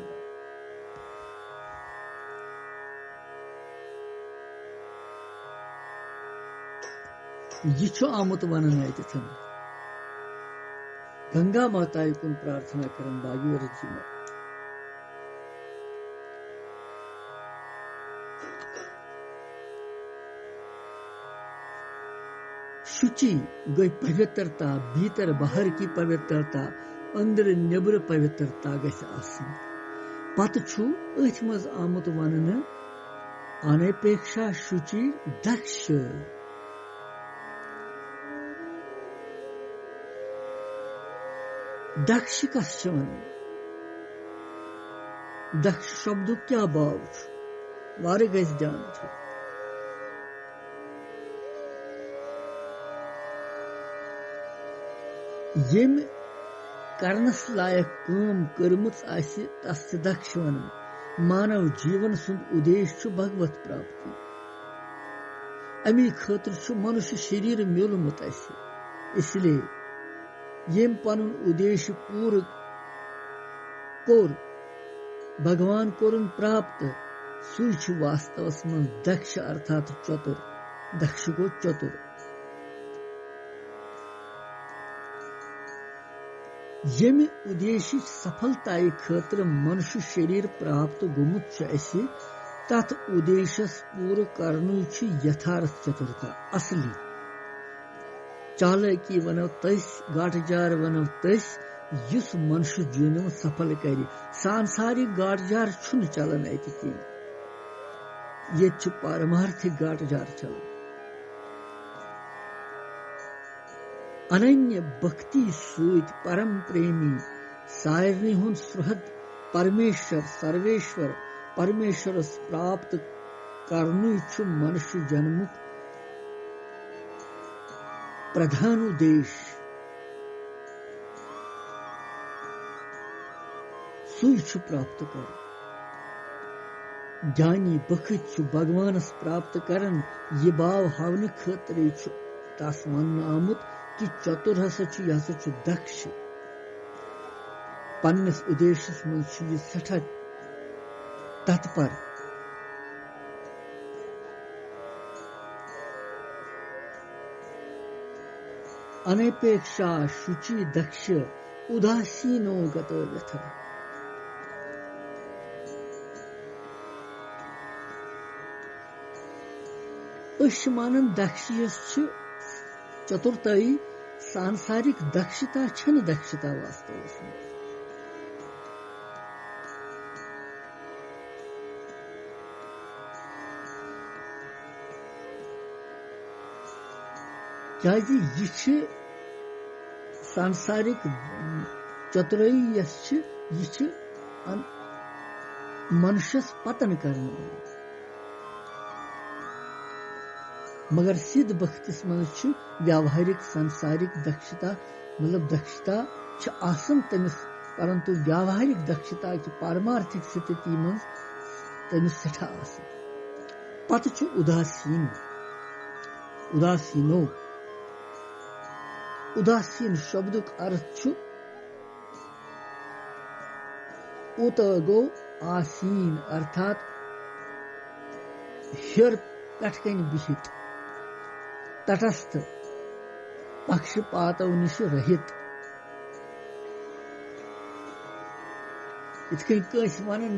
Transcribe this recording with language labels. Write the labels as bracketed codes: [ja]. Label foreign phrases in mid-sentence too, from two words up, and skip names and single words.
[ks] यह आमुत वनन अतन गंगा माता कुन प्रार्थना करन भागीरथ जी शुचि गई पवित्रता [hi] भीतर बाहर की पवित्रता [ks] अंदर नेबर पवित्रता गस आसन पत अथ मज आमुत वन [sa] अनपेक्षा शुचि दक्ष [ks] दक्ष कस वन दक्ष शब्द क्या भाव वारे गस ध्यान यम करनस लायक काम कर्मच आसि तस दक्ष वन मानव जीवन सुंद उद्देश्य भगवत प्राप्ति अमी खतर मनुष्य शरीर मिलमुत इसलिए यम पन उद्देश्य पूर कोर भगवान कोरन प्राप्त सुच वास्तवस मन दक्ष अर्थात चतुर दक्ष को चतुर यमि उद्देश्य सफलता खतर मनुष्य शरीर प्राप्त गुमुत तथ उद्देश्य पूर करन यथार्थ चतुरता असली चालाकी वनो तस गाठजार वनो तस युस मनुष्य जीवन सफल कर सांसारिक गाटजार छुन चलन अत कह ये पारमार्थिक गाटजार चलन अनन्य भक्ति सहित परम प्रेमी सारनी हुन सुहद परमेश्वर सर्वेश्वर परमेश्वरस प्राप्त करनु मनुष्य जन्मुक प्रधान उद्देश्य सुई प्राप्त कर ज्ञानी बखत भगवानस प्राप्त करन यह भाव हावन खतर तस वन आमुत कि चतुर हसा दक्ष पन्नस उद्देश्यस मज सठा तत्पर [sa] अनपेक्षा शुचि दक्ष उदासीनो गतो व्यथ [ks] मानन दक्ष चतुर्थाई सांसारिक दक्षता छन दक्षता वास्तव क्या यह सांसारिक चतुराई यह मनुष्यस पतन करने मगर सिद्ध भक्तिस मज व्यावहारिक सांसारिक दक्षता मतलब दक्षता तमिस परंतु व्यावहारिक दक्षता की पारमार्थिक स्थिति मज तमिस सठा पत उदासीन उदासीनो उदासीन शब्दुक अर्थ उत गो आसीन अर्थात हिर कटकन बिहित तटस्थ पक्षपातों निश रहित इस वन